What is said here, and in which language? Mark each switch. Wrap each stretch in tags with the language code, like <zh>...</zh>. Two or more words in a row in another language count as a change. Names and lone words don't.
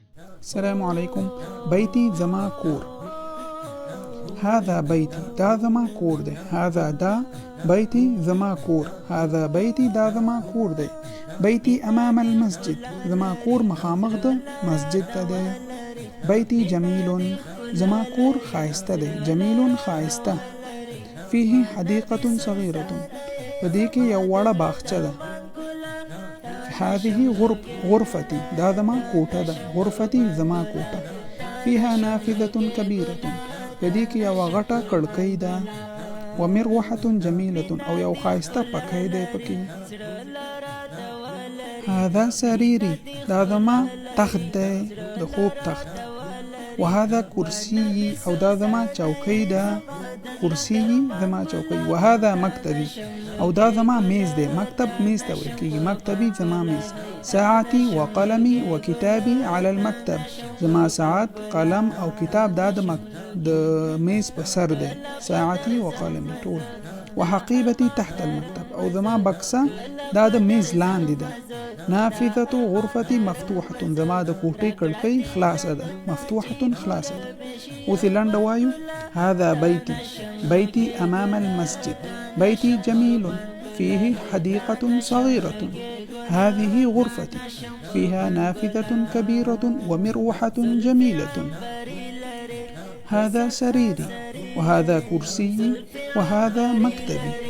<ar>السلام عليكم.</ar> <ps>بيتي زما كور.</ps> <ar>هذا بيتي</ar> <ps>دا زما کور دی. هذا دا بيتي زما کور.</ps> <ar>هذا بيتي</ar> <ps>دا زما کور دی.</ps> <ar>بيتي امام المسجد</ar> <ps>زما کور مخامخ د مسجد ته دی.</ps> <ar>بيتي جميل</ar> <ps>زما کور خایسته دی. جميل خایسته.</ps> <ar>فيه حديقة صغيرة</ar> <ps>پدې کې یو وړه باغچه ده.</ps> <ar>هذه غرفتي</ar> <ps>دا زما کوټه ده. غرفتي زما کوټه.</ps> <ar>فيها نافذة كبيرة</ar> <ps>پدې کې یو غټه کړکۍ ده.</ps> <ar>ومروحة جميلة</ar> <ps>او یو خایسته پکۍ دی پکې.</ps> <ar>هذا سريري</ar> <ps>دا زما تخت دی د خوب تخت.</ps> <ar>وهذا كرسي</ar> <ps>او دا زما چوکۍ ده. کرسی زما چوکۍ.</ps> <ar>وهذا مکتبي</ar> <ps>او دا زما میز دی. مکتب میز ته ویل کېږي. مکتبي زما میز.</ps> <ar>ساعتي وقلمي وكتابي على المكتب</ar> <ps>زما ساعت قلم او کتاب دا د میز په سر دی.</ps> <ar>ساعتي وقلمي ټول. وحقيبتي تحت المكتب</ar> <ps>او زما بکسه دا د میز لاندې ده.</ps> <ar>نافذة غرفتي مفتوحة</ar> <ps>زما د کوټې کړکۍ خلاصه ده. مفتوحة خلاصه ده. اوس لنډ وایو.</ps> <ar>هذا بيتي. بيتي أمام المسجد. بيتي جميل فيه حديقة صغيرة. هذه غرفتي فيها نافذة كبيرة ومروحة جميلة. هذا سريري وهذا كرسي وهذا مكتبي.</ar>